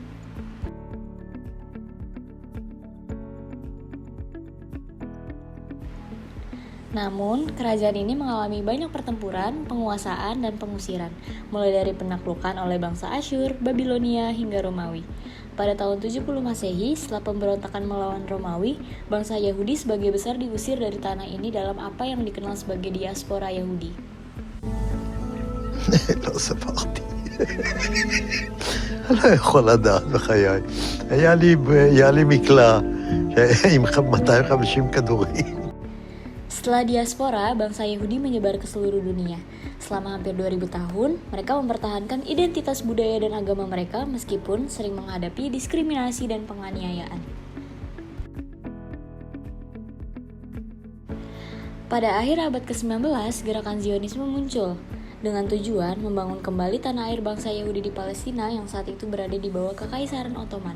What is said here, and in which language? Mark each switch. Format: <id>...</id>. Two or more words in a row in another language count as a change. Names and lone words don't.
<id>Namun, kerajaan ini mengalami banyak pertempuran, penguasaan, dan pengusiran, mulai dari penaklukan oleh bangsa Asyur, Babilonia, hingga Romawi. Pada tahun 70 Masehi, setelah pemberontakan melawan Romawi, bangsa Yahudi sebagai besar diusir dari tanah ini dalam apa yang dikenal sebagai diaspora Yahudi.</id> <he>לא ספרתי. אני לא יכול לדעת בחיי. היה לי מקלע עם 250 כדורים.</he> <id>Setelah diaspora, bangsa Yahudi menyebar ke seluruh dunia. Selama hampir 2000 tahun, mereka mempertahankan identitas budaya dan agama mereka meskipun sering menghadapi diskriminasi dan penganiayaan. Pada akhir abad ke-19, gerakan Zionisme muncul dengan tujuan membangun kembali tanah air bangsa Yahudi di Palestina yang saat itu berada di bawah Kekaisaran Ottoman.</id>